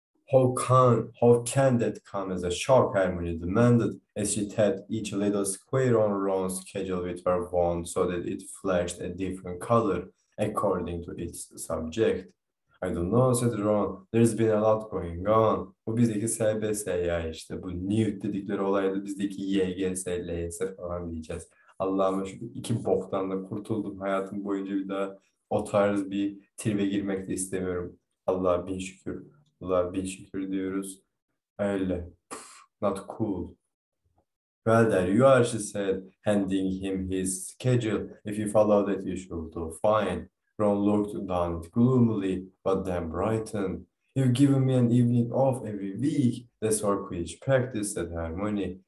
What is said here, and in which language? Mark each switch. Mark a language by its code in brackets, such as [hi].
[en] How can that come as a shock, Hermione demanded, as she tapped each little square on Ron's schedule with her wand so that it flashed a different color according to its subject. I don't know, said Ron. There's been a lot going on. [tr] Bu bizdeki SBS ya işte. Bu Newt dedikleri olayda bizdeki YGS, LYS falan diyeceğiz. Allah'ıma şu iki boktan da kurtuldum. Hayatım boyunca bir daha o tarz bir tribe girmek de istemiyorum. Allah'a bin şükür. Allah'a bin şükür diyoruz. [en] Öyle. Not cool. Well, there you are, she said, handing him his schedule. If you follow that, you should do fine. Ron looked down it gloomily, but then brightened. You've given me an evening off every week. That's for Quidditch practice, said Hermione.